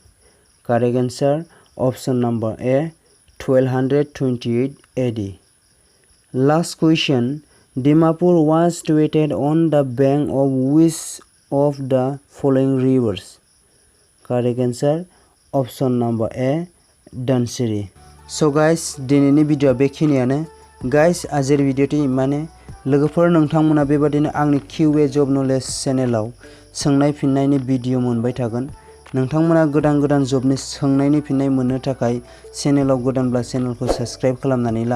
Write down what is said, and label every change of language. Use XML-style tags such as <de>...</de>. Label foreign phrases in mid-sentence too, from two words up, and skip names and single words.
<en>Correct answer, option number A, 1228 AD. Last question, Dimapur was situated on the bank of which of the following rivers? Correct answer option number A, Dhansiri. So guys,</en> <brx>दिनैनि भिडिअ बेखिनियानो. गाइस आजिर भिडिअ माने लोगोफोर नोंथांमोना बेबादिनो आंनि QA जब नलेज चेनेलाव सोंनाय फिननायनि भिडिअ मोनबाय थागोन. नोंथांमोना गोदान जबनि सोंनायनि फिननाय मोननो थाखाय चेनेलाव गोदानब्ला चेनेलखौ साबस्क्राइब खालामनानै ला.</brx>